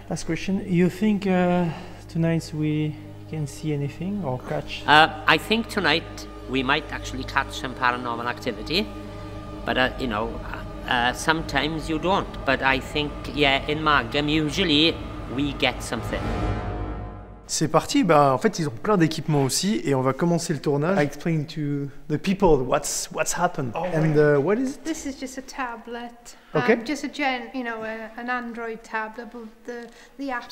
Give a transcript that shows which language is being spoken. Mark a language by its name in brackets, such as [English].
[English] Last question, you think tonight we can see anything or catch? I think tonight we might actually catch some paranormal activity, but you know, sometimes you don't. But I think, yeah, in Margam, usually we get something. [French] C'est parti, bah en fait ils ont plein d'équipements aussi et on va commencer le tournage. [English] I explain to the people what's happened and what is it? This is just a tablet. Okay. Just a an Android tablet with the app